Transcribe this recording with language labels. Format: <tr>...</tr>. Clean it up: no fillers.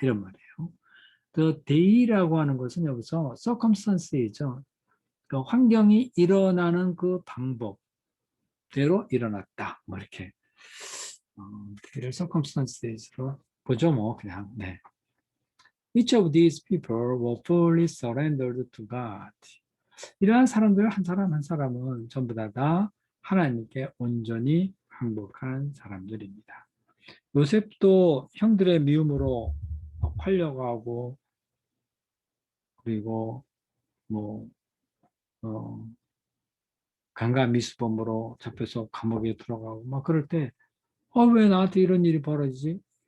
<ko>이런 말이에요. The day라고 하는 것은 여기서 circumstance이죠. 그 환경이 일어나는 그 방법대로 일어났다. 뭐 이렇게. day를 circumstances로 보죠, 뭐, 그냥. 네.</ko> <en>Each of these people were fully surrendered to God.</en> <ko>이러한 사람들 한 사람 한 사람은 전부 다 하나님께 온전히 항복한 사람들입니다. 요셉도 형들의 미움으로 팔려가고 그리고 뭐 강간미수범으로 잡혀서 감옥에 들어가고 막 그럴 때 왜 나한테 이런 일이 벌어지지?</ko>